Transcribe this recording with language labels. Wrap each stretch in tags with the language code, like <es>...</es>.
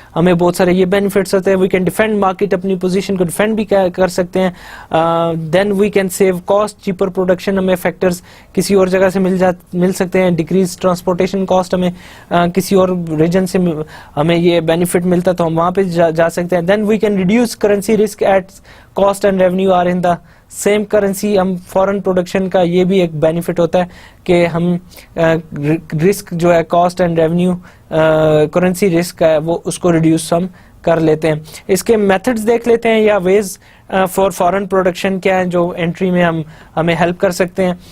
<ur>ہمیں بہت سارے یہ بینیفٹس ہوتے ہیں.</ur> <en>we can defend market,</en> <ur>اپنی پوزیشن کو ڈیفینڈ بھی کر سکتے ہیں.</ur> <en>then we can save cost,</en> <ur>cheaper production, ہمیں فیکٹرز کسی اور جگہ سے مل سکتے ہیں. ڈیکریز ٹرانسپورٹیشن کاسٹ, ہمیں کسی اور ریجن سے ہمیں یہ بینیفٹ ملتا ہے تو ہم وہاں پہ جا سکتے ہیں.</ur> <en>Then we can reduce currency risk at cost and revenue are in the same currency.</en> <ur>ہم فارن پروڈکشن کا یہ بھی ایک بینیفٹ ہوتا ہے کہ ہم رسک جو ہے cost and revenue currency risk ہے وہ اس کو ریڈیوس ہم کر لیتے ہیں. اس کے میتھڈز دیکھ لیتے ہیں یا ویز فار فارن پروڈکشن کیا ہیں جو انٹری میں ہمیں ہیلپ کر سکتے ہیں.</ur>